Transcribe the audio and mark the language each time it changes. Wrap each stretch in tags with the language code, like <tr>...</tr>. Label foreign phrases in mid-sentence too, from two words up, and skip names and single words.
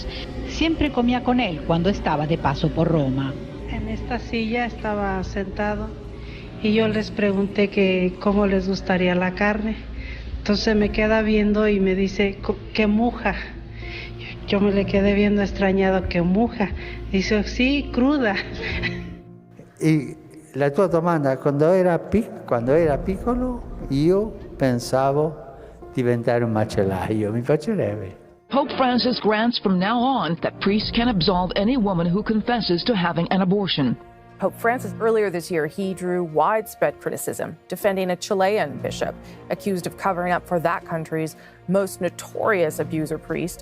<es>Siempre comía con él cuando estaba de paso por Roma. En esta silla estaba sentado y yo les pregunté que cómo les gustaría la carne. Entonces me queda viendo y me dice que muja. Yo me le quedé viendo extrañado, que muja. Dice, sí, cruda.</es> <it>E la tua domanda, quando era piccolo io pensavo diventare un macellaio, mi piacerebbe.</it> <en>Pope Francis grants from now on that priests can absolve any woman who confesses to having an abortion. Pope Francis, earlier this year, he drew widespread criticism, defending a Chilean bishop accused of covering up for that country's most notorious abuser priest.</en>